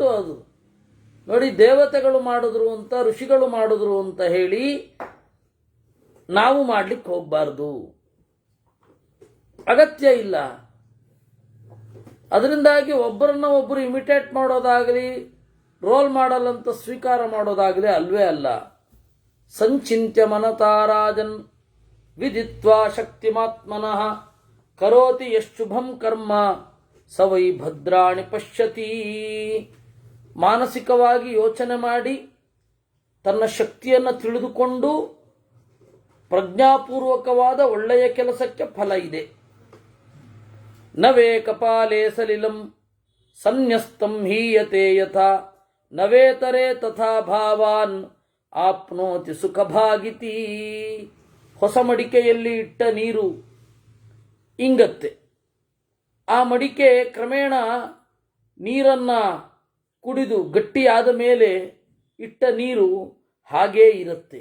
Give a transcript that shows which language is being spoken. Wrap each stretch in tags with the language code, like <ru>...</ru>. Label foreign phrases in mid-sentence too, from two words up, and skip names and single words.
<kn>ಅದು ನೋಡಿ, ದೇವತೆಗಳು ಮಾಡಿದ್ರು ಅಂತ, ಋಷಿಗಳು ಮಾಡಿದ್ರು ಅಂತ ಹೇಳಿ ನಾವು ಮಾಡ್ಲಿಕ್ಕೆ ಹೋಗಬಾರ್ದು, ಅಗತ್ಯ ಇಲ್ಲ. ಅದರಿಂದಾಗಿ ಒಬ್ಬರನ್ನ ಒಬ್ಬರು ಇಮಿಟೇಟ್ ಮಾಡೋದಾಗಲಿ,</kn> <en>role model</en> <kn>ಅಂತ ಸ್ವೀಕಾರ ಮಾಡೋದಾಗಲಿ ಅಲ್ವೇ ಅಲ್ಲ.</kn> <sa>ಸಂಚಿಂತ್ಯ ಮನತಾರಾಜನ್ ವಿದಿತ್ವಾ ಶಕ್ತಿಮಾತ್ಮನಃ ಕರೋತಿ ಯಶುಭಂ ಕರ್ಮ ಸವೈ ಭದ್ರಾಣಿ ಪಶ್ಯತಿ.</sa> <kn>ಮಾನಸಿಕವಾಗಿ ಯೋಚನೆ ಮಾಡಿ ತನ್ನ ಶಕ್ತಿಯನ್ನು ತಿಳಿದುಕೊಂಡು ಪ್ರಜ್ಞಾಪೂರ್ವಕವಾದ ಒಳ್ಳೆಯ ಕೆಲಸಕ್ಕೆ ಫಲ ಇದೆ.</kn> <sa>ನವೇ ಕಪಾಲೇ ಸಲಿಲಂ ಸನ್ಯಸ್ತಂ ಹೀಯತೆ ಯಥಾ ನವೇತರೆ ತಥಾ ಭಾವಾನ್ ಆಪ್ನೋತಿ ಸುಖಭಾಗಿತಿ.</sa> <kn>ಹೊಸ ಮಡಿಕೆಯಲ್ಲಿ ಇಟ್ಟ ನೀರು ಇಂಗತ್ತೆ. ಆ ಮಡಿಕೆ ಕ್ರಮೇಣ ನೀರನ್ನ ಕುಡಿದು ಗಟ್ಟಿಯಾದ ಮೇಲೆ ಇಟ್ಟ ನೀರು ಹಾಗೇ ಇರುತ್ತೆ.</kn>